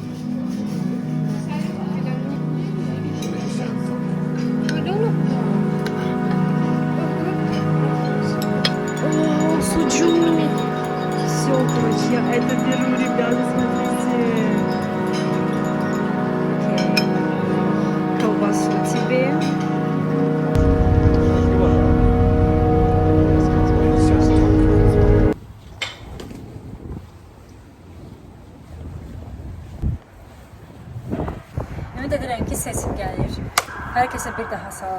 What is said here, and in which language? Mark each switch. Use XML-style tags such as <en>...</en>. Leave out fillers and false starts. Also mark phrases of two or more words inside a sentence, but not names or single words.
<ru>Все, короче, я это беру, ребята, смотрите. Окей. Колбасу тебе.</ru> <az>Ümid edirəm ki, seçim gəlir. Hər kəsə bir daha salam.</az>